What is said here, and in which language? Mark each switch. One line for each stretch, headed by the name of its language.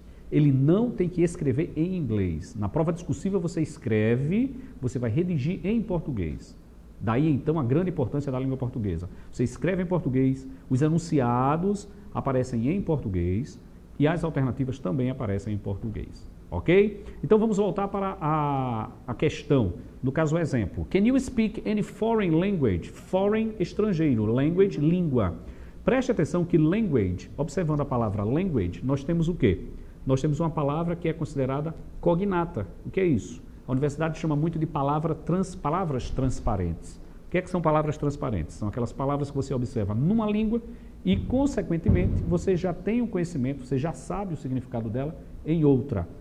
Portuguese: Ele não tem que escrever em inglês. Na prova discursiva você escreve, você vai redigir em português. Daí, então, a grande importância da língua portuguesa. Você escreve em português, os enunciados aparecem em português e as alternativas também aparecem em português. Ok? Então vamos voltar para a questão. No caso, o exemplo.
English: Can you speak any foreign language?
Portuguese: Foreign, estrangeiro. Language, língua. Preste atenção que language, observando a palavra language, nós temos o quê? Nós temos uma palavra que é considerada cognata. O que é isso? A universidade chama muito de palavras transparentes. O que é que são palavras transparentes? São aquelas palavras que você observa numa língua e, consequentemente, você já tem o conhecimento, você já sabe o significado dela em outra.